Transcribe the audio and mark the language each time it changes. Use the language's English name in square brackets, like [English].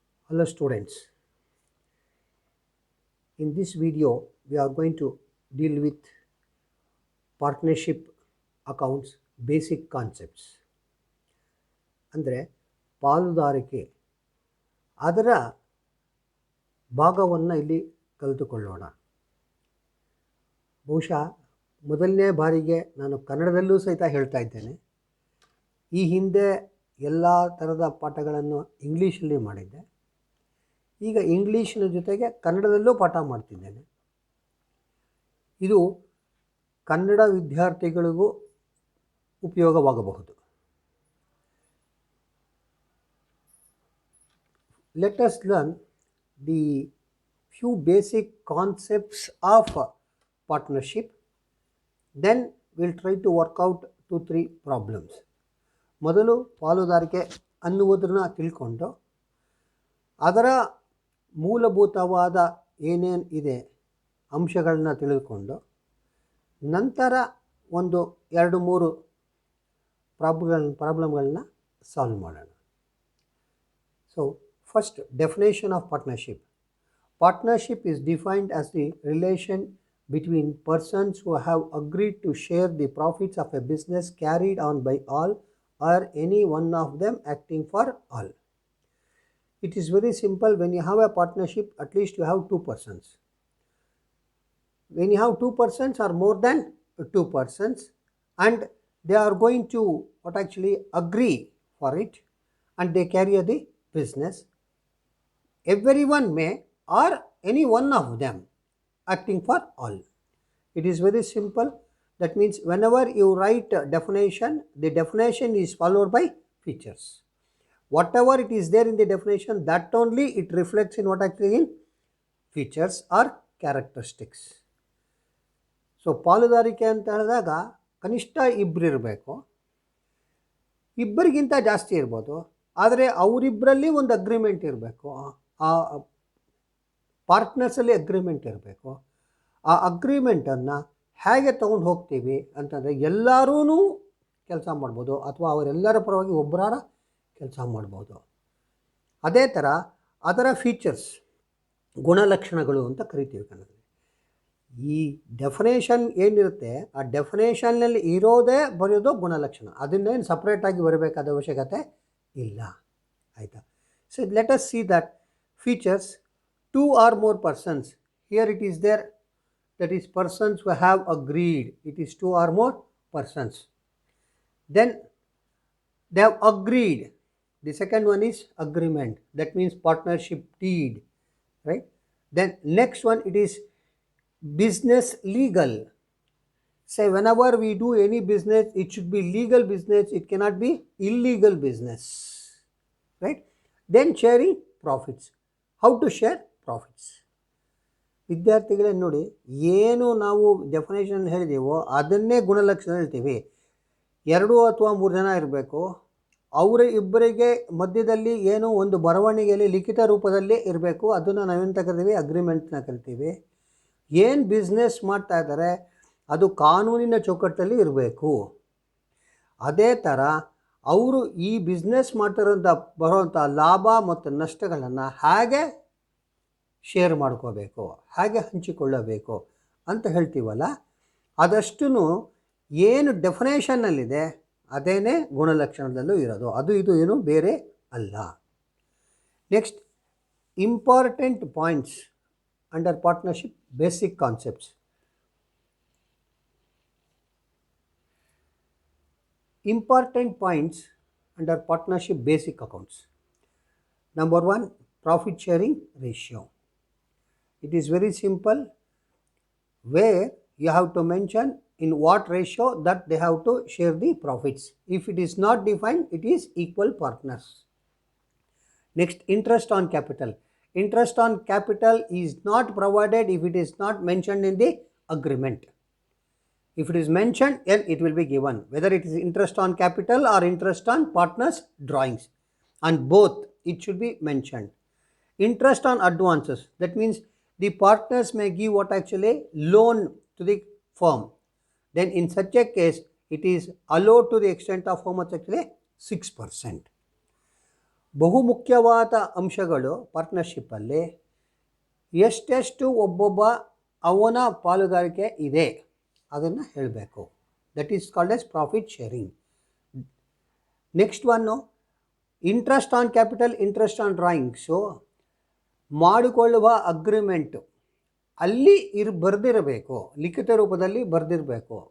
[English] Hello students, in this video we are going to deal with partnership accounts basic concepts. [Kannada] ಅಂದರೆ ಪಾಲುದಾರಿಕೆ ಅದರ ಭಾಗವನ್ನು ಇಲ್ಲಿ ಕಲಿತುಕೊಳ್ಳೋಣ. ಬಹುಶಃ ಮೊದಲನೇ ಬಾರಿಗೆ ನಾನು ಕನ್ನಡದಲ್ಲೂ ಸಹಿತ ಹೇಳ್ತಾ ಇದ್ದೇನೆ. ಈ ಹಿಂದೆ ಎಲ್ಲ ಥರದ ಪಾಠಗಳನ್ನು ಇಂಗ್ಲೀಷಲ್ಲಿ ಮಾಡಿದ್ದೆ. ಈಗ ಇಂಗ್ಲೀಷಿನ ಜೊತೆಗೆ ಕನ್ನಡದಲ್ಲೂ ಪಾಠ ಮಾಡ್ತಿದ್ದೇನೆ. ಇದು ಕನ್ನಡ ವಿದ್ಯಾರ್ಥಿಗಳಿಗೂ ಉಪಯೋಗವಾಗಬಹುದು. [English] Let us learn the few basic concepts of partnership. Then we'll try to work out 2-3 problems. [Kannada] ಮೊದಲು ಪಾಲುದಾರಿಕೆ ಅನ್ನುವುದನ್ನು ತಿಳ್ಕೊಂಡು ಅದರ ಮೂಲಭೂತವಾದ ಏನೇನು ಇದೆ ಅಂಶಗಳನ್ನ ತಿಳಿದುಕೊಂಡು ನಂತರ ಒಂದು 2-3 ಪ್ರಾಬ್ಲಮ್ಗಳನ್ನ ಸಾಲ್ವ್ ಮಾಡೋಣ. [English] So first, definition of partnership. Partnership is defined as the relation between persons who have agreed to share the profits of a business carried on by all or any one of them acting for all. It is very simple. When you have a partnership, at least you have 2 persons. When you have 2 persons or more than 2 persons and they are going to agree for it and they carry the business, everyone may or any one of them acting for all. It is very simple. That means whenever you write a definition, the definition is followed by features. Whatever it is there in the definition, that only it reflects in what actually in features or characteristics. [Kannada] So ಪಾಲುದಾರಿಕೆ ಅಂತ ಹೇಳಿದಾಗ ಕನಿಷ್ಠ ಇಬ್ಬರು ಇರಬೇಕು, ಇಬ್ಬರಿಗಿಂತ ಜಾಸ್ತಿ ಇರ್ಬೋದು, ಆದರೆ ಅವರಿಬ್ಬರಲ್ಲಿ ಒಂದು ಅಗ್ರಿಮೆಂಟ್ ಇರಬೇಕು. ಆ ಪಾರ್ಟ್ನರ್ಸಲ್ಲಿ ಅಗ್ರಿಮೆಂಟ್ ಇರಬೇಕು. ಆ ಅಗ್ರಿಮೆಂಟನ್ನು ಹೇಗೆ ತೊಗೊಂಡು ಹೋಗ್ತೀವಿ ಅಂತಂದರೆ ಎಲ್ಲರೂ ಕೆಲಸ ಮಾಡ್ಬೋದು ಅಥವಾ ಅವರೆಲ್ಲರ ಪರವಾಗಿ ಒಬ್ಬರಾರ ಕೆಲಸ ಮಾಡ್ಬೋದು. ಅದೇ ಥರ ಅದರ ಫೀಚರ್ಸ್, ಗುಣಲಕ್ಷಣಗಳು ಅಂತ ಕರಿತೀವಿ ಕನ್ನಡದಲ್ಲಿ. ಈ ಡೆಫಿನೇಷನ್ ಏನಿರುತ್ತೆ ಆ ಡೆಫಿನೇಷನ್ನಲ್ಲಿ ಇರೋದೇ ಬರೆಯೋದು ಗುಣಲಕ್ಷಣ. ಅದನ್ನೇನು ಸಪ್ರೇಟಾಗಿ ಬರಬೇಕಾದ ಅವಶ್ಯಕತೆ ಇಲ್ಲ. ಆಯಿತಾ? [English] So let us see that features, 2 or more persons. Here it is there, that is persons who have agreed. It is 2 or more persons. Then they have agreed. The second one is agreement. That means partnership deed, right? Then next one, it is business legal. Say whenever we do any business, it should be legal business. It cannot be illegal business, right? Then sharing profits. How to share profits. [Kannada] ವಿದ್ಯಾರ್ಥಿಗಳೇ ನೋಡಿ, ಏನು ನಾವು definition ಹೇಳಿದೆವೋ ಅದನ್ನೇ ಗುಣಲಕ್ಷಣ ಹೇಳ್ತೀವಿ. 2 ಅಥವಾ 3 ಜನ ಇರಬೇಕು. ಅವರ ಇಬ್ಬರಿಗೆ ಮಧ್ಯದಲ್ಲಿ ಏನೋ ಒಂದು ಬರವಣಿಗೆಯಲ್ಲಿ ಲಿಖಿತ ರೂಪದಲ್ಲಿ ಇರಬೇಕು. ಅದನ್ನು ನಾವೆಂತ ಕರಿತೀವಿ? ಅಗ್ರಿಮೆಂಟ್ನ ಕರಿತೀವಿ. ಏನು ಬಿಸ್ನೆಸ್ ಮಾಡ್ತಾ ಇದ್ದಾರೆ ಅದು ಕಾನೂನಿನ ಚೌಕಟ್ಟಲ್ಲಿ ಇರಬೇಕು. ಅದೇ ಥರ ಅವರು ಈ ಬಿಸ್ನೆಸ್ ಮಾಡ್ತಿರೋಂಥ ಬರೋವಂಥ ಲಾಭ ಮತ್ತು ನಷ್ಟಗಳನ್ನು ಹೇಗೆ ಶೇರ್ ಮಾಡ್ಕೋಬೇಕು, ಹೇಗೆ ಹಂಚಿಕೊಳ್ಳಬೇಕು ಅಂತ ಹೇಳ್ತೀವಲ್ಲ, ಅದಷ್ಟು ಏನು ಡೆಫಿನೇಷನ್ನಲ್ಲಿದೆ ಅದೇನೇ ಗುಣಲಕ್ಷಣದಲ್ಲೂ ಇರೋದು. ಅದು ಇದು ಏನು ಬೇರೆ ಅಲ್ಲ. [English] Next, important points under partnership basic concepts. Important points under partnership basic accounts. Number 1, profit sharing ratio. It is very simple, where you have to mention in what ratio that they have to share the profits. If it is not defined, it is equal partners. Next, interest on capital. Interest on capital is not provided if it is not mentioned in the agreement. If it is mentioned, then it will be given, whether it is interest on capital or interest on partners' drawings. On both, it should be mentioned. Interest on advances. That means the partners may give what loan to the firm. Then in such a case, it is allowed to the extent of how much 6%. [Kannada] ಬಹುಮುಖ್ಯವಾದ ಅಂಶಗಳು ಪಾರ್ಟ್ನರ್ಶಿಪ್ಪಲ್ಲಿ ಎಷ್ಟೆಷ್ಟು ಒಬ್ಬೊಬ್ಬ ಅವನ ಪಾಲುದಾರಿಕೆ ಇದೆ ಅದನ್ನು ಹೇಳಬೇಕು. [English] That is called as profit sharing. Next one interest on capital, interest on drawings [Kannada] ಮಾಡಿಕೊಳ್ಳುವ agreement ಅಲ್ಲಿ ಬರೆದಿರಬೇಕು, ಲಿಖಿತ ರೂಪದಲ್ಲಿ ಬರೆದಿರಬೇಕು.